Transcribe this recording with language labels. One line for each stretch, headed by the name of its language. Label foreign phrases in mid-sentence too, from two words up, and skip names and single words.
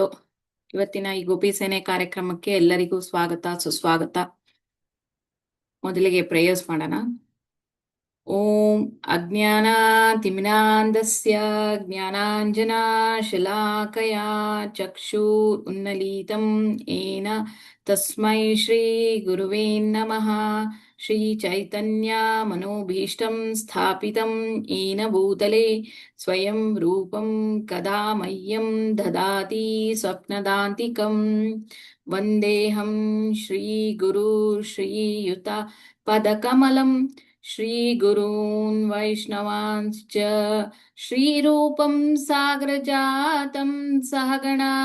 Kannada: ಇವತ್ತಿನ ಈ ಗೋಪಿ ಸೇನೆ ಕಾರ್ಯಕ್ರಮಕ್ಕೆ ಎಲ್ಲರಿಗೂ ಸ್ವಾಗತ ಸುಸ್ವಾಗತ. ಮೊದಲಿಗೆ ಪ್ರೇಯರ್ಸ್ ಮಾಡೋಣ.
Sanskrit: ಓಂ ಅಜ್ಞಾನಾತಿಮಿನಾಂಧಸ್ಯ ಜ್ಞಾನಾಂಜನಶಲಾಕಯಾ ಚಕ್ಷು ಉನ್ನಲೀತಂ ಏನ ತಸ್ಮೈ ಶ್ರೀ ಗುರುವೇ ನಮಃ. ಶ್ರೀ ಚೈತನ್ಯ ಮನೋಭೀಷ್ಟಂ ಸ್ಥಾಪಿತಂ ಏನ ಭೂತಲೆ ಸ್ವಯಂ ರೂಪಂ ಕದಾ ಮಹ್ಯಂ ದದಾತಿ ಸ್ವಪ್ನದಾಂತಿಕಂ. ವಂದೇಹಂ ಶ್ರೀ ಗುರು ಶ್ರೀಯುತ ಪದಕಮಲಂ ಶ್ರೀಗುರೂನ್ ವೈಷ್ಣವಾಂಶ್ಚ ಶ್ರೀರೂಪಂ ಸಾಗರಜಾತಂ ಸಹಗಣ